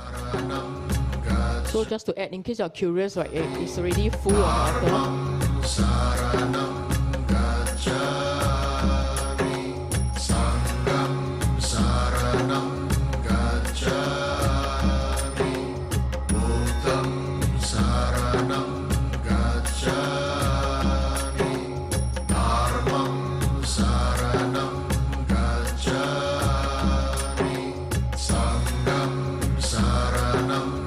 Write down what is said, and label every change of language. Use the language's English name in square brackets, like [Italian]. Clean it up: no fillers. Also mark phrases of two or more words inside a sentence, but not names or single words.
[English] So just to add, in case you're curious, right, it's already full of water. [Pali] Saranam gacchami, Sangham saranam gacchami, Buddham saranam gacchami, Dharmam saranam gacchami, Sangham saranam